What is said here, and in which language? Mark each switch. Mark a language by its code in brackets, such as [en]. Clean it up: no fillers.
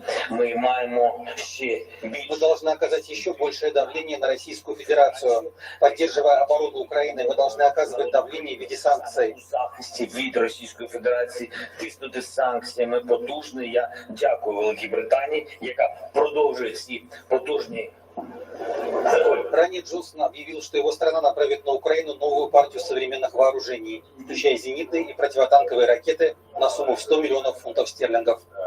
[ru] Мы должны оказать еще большее давление на Российскую Федерацию. Поддерживая оборону Украины, мы должны оказывать давление в виде санкций. [uk] Від Російської Федерації тиснути санкціями потужно. Я дякую Великій Британії, яка продовжує ці потужні. [ru] Ранее Джонсон объявил, что его страна направит на Украину новую партию современных вооружений, включая зенитные и противотанковые ракеты на сумму в 100 миллионов фунтов стерлингов.